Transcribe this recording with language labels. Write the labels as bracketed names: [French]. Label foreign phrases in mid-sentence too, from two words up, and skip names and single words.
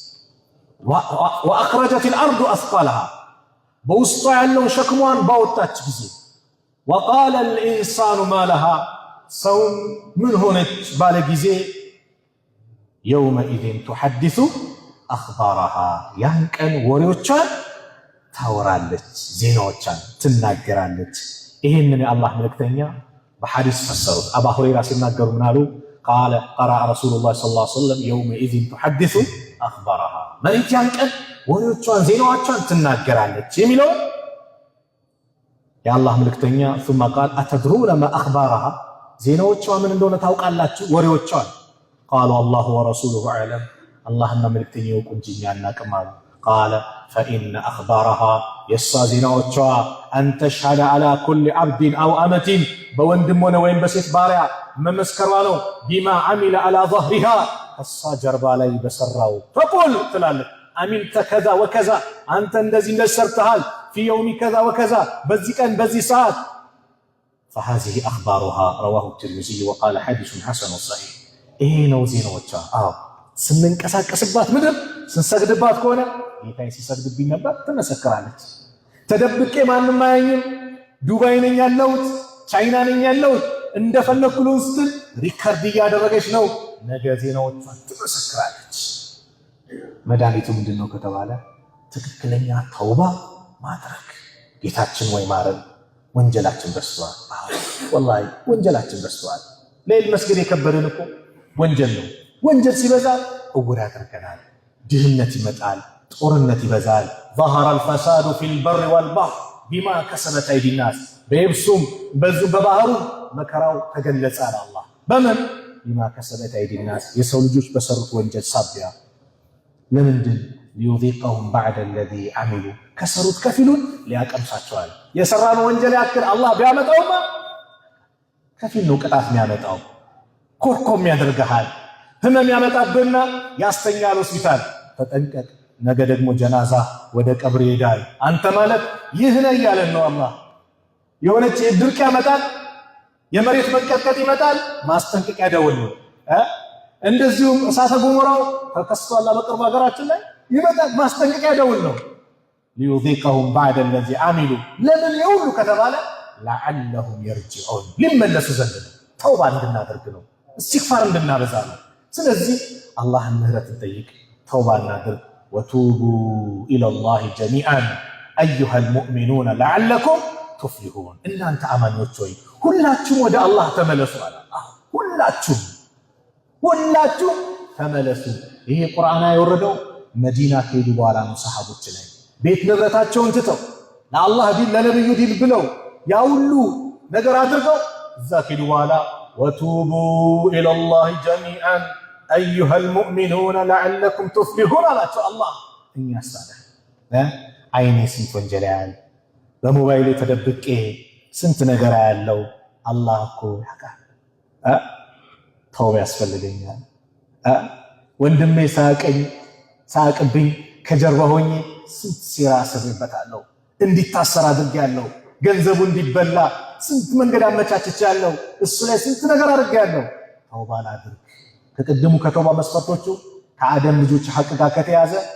[Arabic] وأخرجت الأرض أثقالها [Amharic] በውስጧ ያለውን ሸክሟን ባወጣች ጊዜ [Arabic] وقال الإنسان ما لها [Amharic] ሰውን ምን ሆነች ባለ ጊዜ [Arabic] يومئذ تحدث أخبارها [Amharic] ያን ቀን ወሬዎቿን ታወራለች፣ ዜናዎቿን ትናገራለች። ይህንን የአላህ መልእክተኛ በሐዲስ ፈሰሩት። አባ ሁረይራ ሲናገሩ ምናሉ? [Arabic] قال قرأ رسول الله صلى الله عليه وسلم يومئذ تحدث أخبارها [Amharic] መሬት ያን ቀን ወሬዎቿን ዜናዎቿን ትናገራለች የሚለው የአላህ መልእክተኛ [Arabic] ثم قال أتدرون ما أخبارها [Amharic] ዜናዎቿ ምን እንደሆነ ታውቃላችሁ? ወሬዎቿን [Arabic] قالوا الله ورسوله أعلم [Amharic] አላህና መልእክተኛው እንጂ እኛ አናውቅም አሉ። [Arabic] قال فإن أخبارها [Amharic] የሷ ዜናዎቿ [Arabic] أن تشهد على كل عبد أو [Amharic] أمة በወንድም ሆነ ወይም በሴት ባሪያ መመስከሯ ነው። [Arabic] بما عمل على ظهرها [Amharic] እሷ ጀርባ ላይ በሰራው ተቆል ትላለች። [Arabic] عملت كذا وكذا [Amharic] አንተ እንደዚህ ሰርተሃል [Arabic] في يوم كذا وكذا [Amharic] በዚህ ቀን በዚህ ሰዓት [Arabic] فهذه أخبارها رواه الترمذي وقال حديث حسن صحيح [Amharic] ይሄ ነው ዜናዎቿ። ስንንቀሳቀስባት ምድር ስንሰግድባት ከሆነ ጌታዬ ሲሰግድብኝ ነበር ትመሰክራለች። ተደብቄ ማንም አያኝም፣ ዱባይ ነኝ ያለሁት፣ ቻይና ነኝ ያለሁት እንደፈለኩ ልውስጥ ሪከርድ እያደረገች ነው። ነገ ዜናዎቿን ትመሰክራለች። መድኃኒቱ ምንድነው ከተባለ ትክክለኛ ተውባ ማድረግ። ጌታችን ወይ ማረን፣ ወንጀላችን በዝቷል። ወላሂ ወንጀላችን በዝቷል። ሌሊት መስገድ የከበደን እኮ ወንጀል ነው። ወንጀል ሲበዛ እውር ያደርገናል። ድህነት ይመጣል፣ ጦርነት ይበዛል። [Arabic] ظهر الفساد في البر والبحر بما كسبت أيدي الناس [Amharic] በየብሱም በባህሩ መከራው ተገለጸ አለ አላህ። በምን [Arabic] بما كسبت أيدي الناس [Amharic] የሰው ልጆች በሰሩት ወንጀል ሳቢያ። ለምንድን [Arabic] ليذيقهم بعد الذي عملوا [Amharic] ከሰሩት ከፊሉን ሊያቀምሳቸዋል። የሰራነው ወንጀል ያክል አላህ ቢያመጣውማ ከፊል ነው ቅጣት የሚያመጣው። ኮርኮም ያደርግሃል፣ ህመም ያመጣብህና ያስተኛል ሆስፒታል። ተጠንቀቅ፣ ነገ ደግሞ ጀናዛ ወደ ቀብር ይሄዳል። አንተ ማለት ይህ ነው እያለን ነው አላህ። የሆነች ድርቅ ያመጣል፣ የመሬት መንቀጥቀጥ ይመጣል፣ ማስጠንቀቂያ ደወል ነው። እንደዚሁም እሳተ ገሞራው ተከስቷል በቅርብ ሀገራችን ላይ ይመጣል፣ ማስጠንቀቂያ ደወል ነው። [Arabic] ليذيقهم بعد الذي عملوا [Amharic] ለምን ይሁሉ ከተባለ [Arabic] لعلهم يرجعون [Amharic] ሊመለሱ ዘንድ ነው። ተውባ እንድናደርግ ነው፣ استغفار እንድናበዛ ነው። ስለዚህ አላህን ምህረት እንጠይቅ፣ ተውባ እናድርግ። [Arabic] وتوبوا الى الله جميعا ايها المؤمنون لعلكم تفلحون [Amharic] እናንተ አማኞች ሆይ ሁላችሁም ወደ አላህ ተመለሱ አለ። ሁላችሁም ተመለሱ። ይሄ ቁርአን የወረደው መዲና ከሄዱ በኋላ ነው። ሰሃቦች ላይ ቤት ንብረታቸውን ትተው ለአላህ ዲን ለነብዩ ዲን ብለው ያ ሁሉ ነገር አድርገው እዛ ከሄዱ በኋላ [Arabic] وتوبوا الى الله جميعا ايها المؤمنون لعلكم تفلحون [Amharic] አላቸው አላህ። እኛስ ታዲያ አይኔ ስንት ወንጀል ያያል፣ በሞባይል ተደብቄ ስንት ነገር ያለው አላህ እኮ ያውቃል። ተውባ ያስፈልገኛል። ወንድሜ ሳቅብኝ ከጀርባ ሆኜ ስንት ሴራ አስሬበታለሁ፣ እንዲታሰር አድርጌያለሁ፣ ገንዘቡ እንዲበላ ስንት መንገድ አመቻችቻለሁ፣ እሱ ላይ ስንት ነገር አድርጌያለሁ። ተውባ አድርግ። ከቅድሙ ከተውባ መስፈርቶቹ ከአደም ልጆች ሐቅ ጋር ከተያዘ